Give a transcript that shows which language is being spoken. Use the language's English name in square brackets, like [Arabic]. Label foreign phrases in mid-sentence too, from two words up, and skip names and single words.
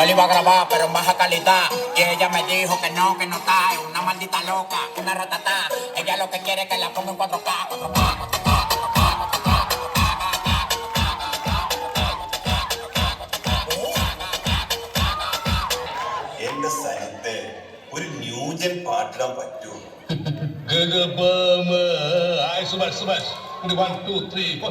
[Spanish] grabar, pero en baja calidad. Y ella me dijo que no está, es una maldita loca, una ratata. Ella lo que quiere es que la ponga en 4K, 4K, 4K. [Malayalam] എന്റെ സ്ഥലത്ത് ഒരു ന്യൂജൻ പാട്ടിടാൻ പറ്റുമോ? സുഭാഷ് സുഭാഷ് 1 2 3